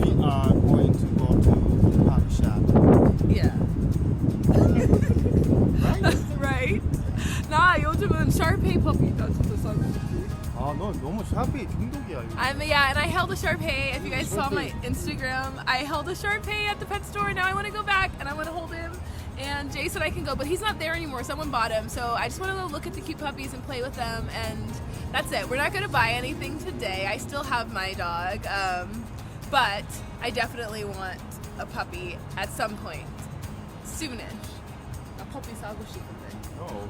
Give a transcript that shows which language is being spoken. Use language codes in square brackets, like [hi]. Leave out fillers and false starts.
[en] We are going to go to coffee shop. Yeah. Right? [ko] 나 요즘은 샤르페이 puppy 나 진짜 사고 싶지. 너 너무 샤피 중독이야. [en] Yeah, and I held a Shar-Pei. If you guys saw my Instagram, I held a Shar-Pei at the pet store. Now I want to go back and I want to hold him. And Jay said I can go, but he's not there anymore. Someone bought him, so I just want to go look at the cute puppies and play with them. And that's it. We're not going to buy anything today. I still have my dog, but I definitely want a puppy at some point, soonish. [ko] 나 puppy 사고 싶은데.